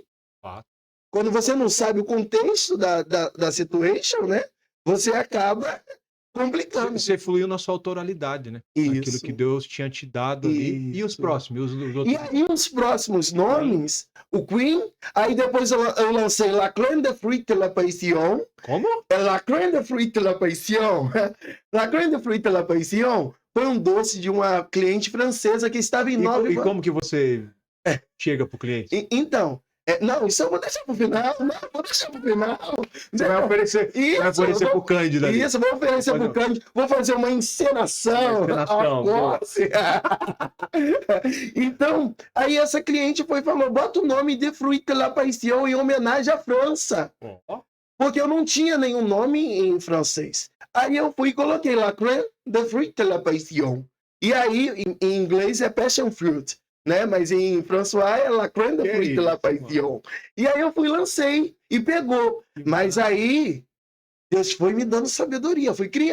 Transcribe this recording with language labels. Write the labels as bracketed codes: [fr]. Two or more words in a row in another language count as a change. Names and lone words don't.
[pt] Quando você não sabe o contexto da situation, né? Você acaba complicando. Você fluiu na sua autoralidade, né? Isso. Aquilo que Deus tinha te dado ali. E os próximos? Os outros? E aí os próximos nomes, o Queen, aí depois eu lancei La Crème de Fruit de la Passion. Como? La Crème de Fruit de la Passion. La Crème de Fruit de la Passion foi um doce de uma cliente francesa que estava em Nova... E como que você chega pro cliente? Então, Não, isso eu vou deixar pro final. Não, vou deixar pro final. Você vai oferecer, vai oferecer pro Cândido ali. Isso, vou oferecer pro Cândido. Vou fazer uma encenação. Então, aí essa cliente foi e falou, bota o nome de Fruit de la Passion em homenagem à França. Porque eu não tinha nenhum nome em francês. Aí eu fui e coloquei La Crème de Fruit de la Passion. E aí, em inglês é [en] Passion Fruit, [pt] né? Mas em François é La Crème de Fruit de la Passion. E aí eu fui e lancei e pegou. Mas aí, Deus foi me dando sabedoria, fui criando.